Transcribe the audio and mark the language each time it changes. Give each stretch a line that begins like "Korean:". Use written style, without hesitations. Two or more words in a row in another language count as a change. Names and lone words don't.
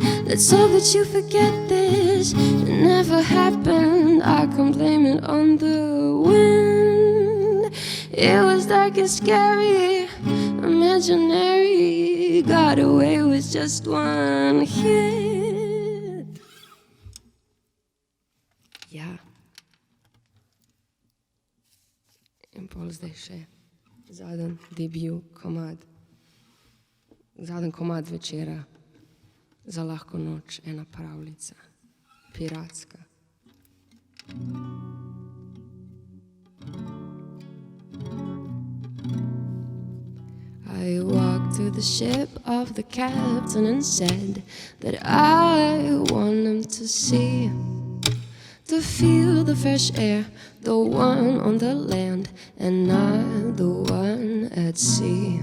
English: Let's hope that you forget this. It never happened, I can blame it on the wind. It was dark and scary, imaginary. Got away with just one hit.
Slovenian: Ja. In pol zdaj še zadnji debut komad. Zadnji komad večera. Za lahko noč, ena pravljica, piratska.
English: I walked to the ship of the captain and said that I want him to see, to feel the fresh air, the one on the land and not the one at sea.